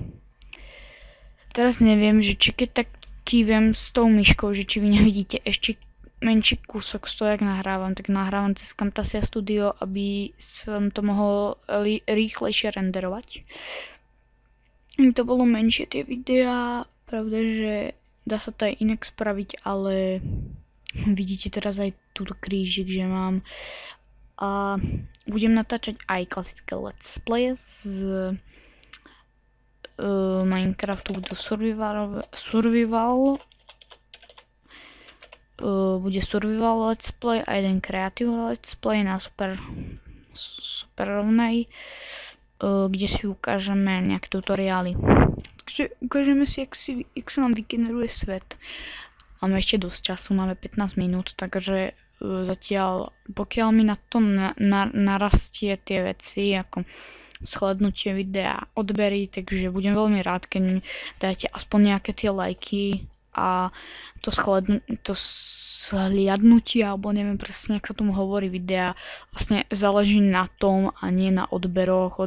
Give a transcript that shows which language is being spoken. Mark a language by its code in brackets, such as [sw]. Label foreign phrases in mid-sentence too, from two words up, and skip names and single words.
[sk] Teraz neviem, že či keď tak kývem s tou myškou, že či vy nevidíte ešte menší kúsok z toho, jak nahrávam, tak nahrávam cez Camtasia Studio, aby som to mohol rýchlejšie renderovať. To bolo menšie tie videá, pravda, že dá sa to aj inak spraviť, ale vidíte teraz aj túto krížik, že mám. A budem natáčať aj klasické [en] let's play [sk] z Minecraftu, budú [en] survival let's play [sk] a jeden [en] creative let's play [sk] na super rovnej, kde si ukážeme nejaké tutoriály. Takže ukážeme si, jak sa nám vygeneruje svet. Máme ešte dosť času, máme 15 minút, takže zatiaľ, pokiaľ mi na to narastie tie veci, ako shlednutie videa, odbery, takže budem veľmi rád, keď mi dáte aspoň nejaké tie lajky a to shliadnutie, alebo neviem presne, ako sa tomu hovorí, videa, vlastne záleží na tom a nie na odberoch.